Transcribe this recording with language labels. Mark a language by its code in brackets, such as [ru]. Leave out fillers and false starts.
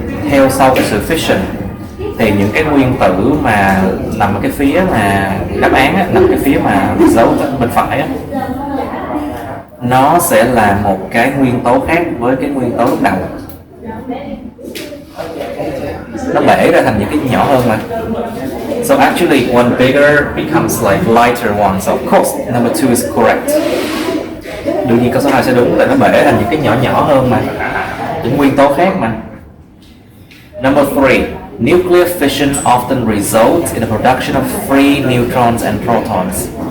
[vi] Theo sau cái sự fission thì những cái nguyên tử mà nằm ở cái phía mà đáp án á, nằm cái phía mà result bên phải á, nó sẽ là một cái nguyên tố khác với cái nguyên tố lúc đầu. Nó bể ra thành những cái nhỏ hơn mà. [en] So actually one bigger becomes like lighter one. So of course number 2 is correct. [vi] Đương nhiên câu số 2 sẽ đúng, tại nó bể thành những cái nhỏ nhỏ hơn mà, những nguyên tố khác mà. [en] Number 3. Nuclear fission often results in the production of free neutrons and protons.